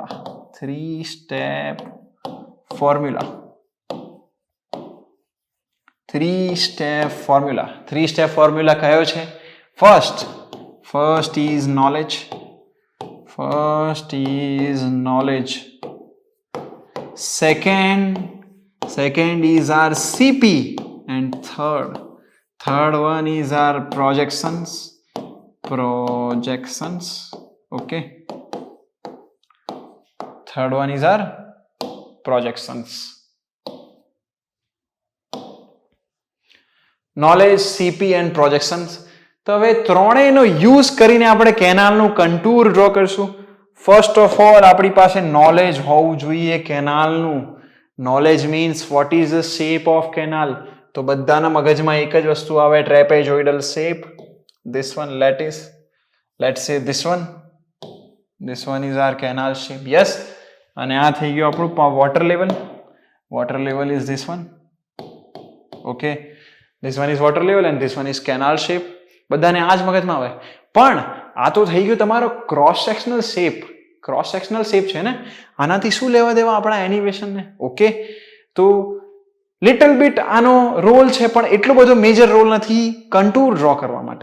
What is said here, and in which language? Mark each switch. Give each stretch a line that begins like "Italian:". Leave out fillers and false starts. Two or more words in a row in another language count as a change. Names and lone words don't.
English: 3 step formula. 3 step formula.
Gujarati: 3
English: step formula
Gujarati: કયો છે?
English: first is knowledge. first is knowledge. Second is our CP, and third one is our projections. Okay, third one is our projections. Knowledge, CP and projections.
Gujarati: તો હવે ત્રણેયનો યુઝ કરીને આપણે કેનાલનું
English: contour draw
Gujarati: કરશું.
English: first of all
Gujarati: આપણી પાસે નોલેજ હોવું જોઈએ કેનાલનું.
English: knowledge means what is the shape of canal.
Gujarati: તો બધાના મગજમાં એક જ વસ્તુ આવે,
English: trapezoidal shape. This one, let's say this one is our canal shape. Yes,
Gujarati: અને આ થઈ ગયું આપણું
English: water level. water level is this one. Okay, this one is water level and this one is canal shape.
Gujarati: બધાને આ જ મગજમાં આવે. પણ આ તો થઈ ગયું તમારો
English: cross sectional shape. cross sectional shape
Gujarati: છે ને, આનાથી શું લેવા દેવા આપણા એનિમેશનને? ઓકે, તો
English: little bit
Gujarati: આનો રોલ છે, પણ એટલો બધો
English: major role
Gujarati: નથી
English: contour draw
Gujarati: કરવા માટે.